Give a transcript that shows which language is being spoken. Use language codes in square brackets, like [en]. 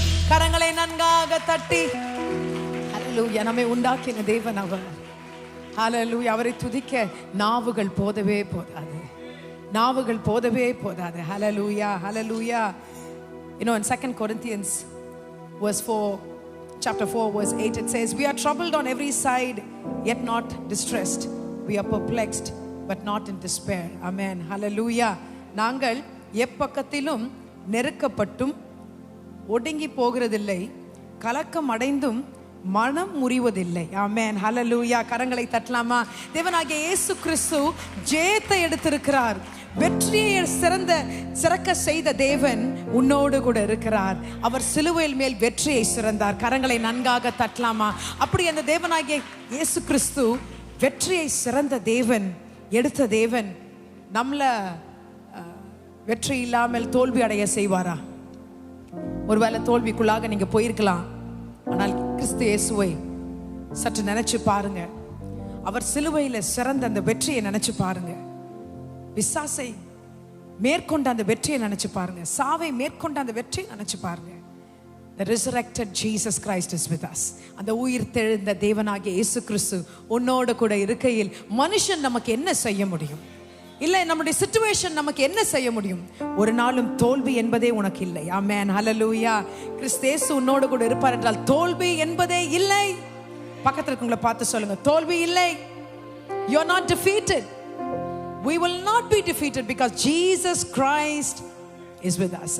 [ta] கரங்களை நன்காக தட்டி, ஹல்லேலூயா. நம்மை உண்டாக்கின தேவன் அவர். ஹல்லேலூயா. அவரை துதிக்க நாவுகள் போதவே போதாது, நாவுகள் போதவே போதாது. ஹல்லேலூயா, ஹல்லேலூயா. [en] You know, in 2 Corinthians verse 4, chapter 4 verse 8, it says, we are troubled on every side yet not distressed, we are perplexed but not in despair. Amen. Hallelujah. [ta] நாங்கள் எப்பக்கத்திலும் நெருக்கப்பட்டும் ஒடுங்கி போகிறதில்லை, கலக்கம் அடைந்தும் மனம் முறிவதில்லை. ஆமென். ஹல்லேலூயா. கரங்களை தட்டலாமா? தேவனாகிய இயேசு கிறிஸ்து ஜெயத்தை எடுத்திருக்கிறார். வெற்றியை சிறக்க செய்த தேவன் உன்னோடு கூட இருக்கிறார். அவர் சிலுவையில் மேல் வெற்றியை சிறந்தார். கரங்களை நன்காக தட்டலாமா? அப்படி அந்த தேவனாகிய இயேசு கிறிஸ்து வெற்றியை சிறந்த தேவன், எடுத்த தேவன், நம்மள வெற்றி இல்லாமல் தோல்வி அடைய செய்வாரா? ஒருவேளை தோல்விக்குள்ளாக நீங்க போயிருக்கலாம். ஆனால் கிறிஸ்து இயேசுவை சற்று நினைச்சு பாருங்க. அவர் சிலுவையில சிறந்த அந்த வெற்றியை நினைச்சு பாருங்க. பிசாசை மேற்கொண்ட அந்த வெற்றியை நினைச்சு பாருங்க. சாவை மேற்கொண்ட அந்த வெற்றியை நினைச்சு பாருங்க. [en] The resurrected Jesus Christ is with us. [ta] அந்த உயிர் தெழுந்த தேவனாகிய இயேசு கிறிஸ்து உன்னோடு கூட இருக்கையில் மனுஷன் நமக்கு என்ன செய்ய முடியும்? இல்லை, நம்முடைய சிச்சுவேஷன் நமக்கு என்ன செய்ய முடியும்? ஒரு நாளும் தோல்வி என்பதே உனக்கு இல்லை. ஆமென். ஹல்லேலூயா. கிறிஸ்து இயேசு உன்னோடு கூட இருப்பார் என்றால் தோல்வி என்பதே இல்லை. பக்கத்துல இருக்கவங்களை பார்த்து சொல்லுங்க, தோல்வி இல்லை. [en] You are not defeated. We will not be defeated because Jesus Christ is with us.